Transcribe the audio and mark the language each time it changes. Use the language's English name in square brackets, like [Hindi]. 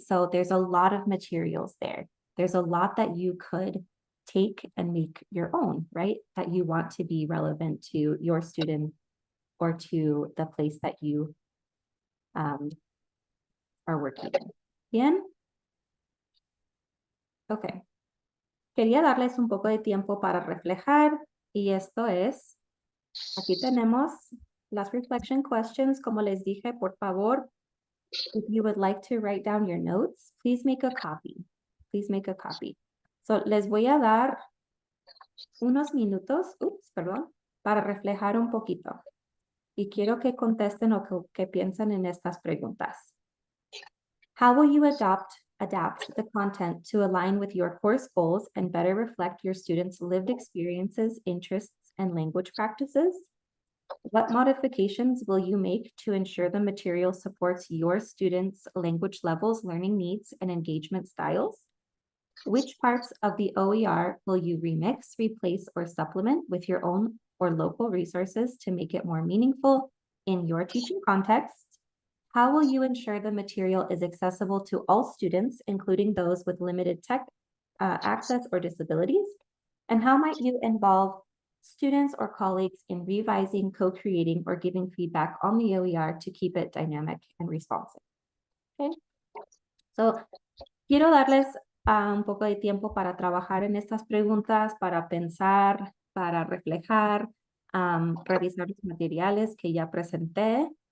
[English] So there's a lot of materials there. There's a lot that you could take and make your own, right? That you want to be relevant to your student or to the place that you are working in. [Spanish] Bien? Ok. Quería darles un poco de tiempo para reflejar y esto es, aquí tenemos las [English] reflection questions. [Spanish] Como les dije, por favor, [English] if you would like to write down your notes, please make a copy. Please make a copy. [Spanish] So, les voy a dar unos minutos, para reflejar un poquito. Y quiero que contesten o que piensen en estas preguntas. [English] How will you adapt the content to align with your course goals and better reflect your students' lived experiences, interests, and language practices? What modifications will you make to ensure the material supports your students' language levels, learning needs, and engagement styles? Which parts of the OER will you remix, replace, or supplement with your own or local resources to make it more meaningful in your teaching context? How will you ensure the material is accessible to all students, including those with limited tech access or disabilities? And how might you involve students or colleagues in revising, co-creating, or giving feedback on the OER to keep it dynamic and responsive? Okay. [Spanish] So, quiero darles un poco de tiempo para trabajar en estas preguntas, para pensar, para reflejar, revisar los materiales que ya presenté.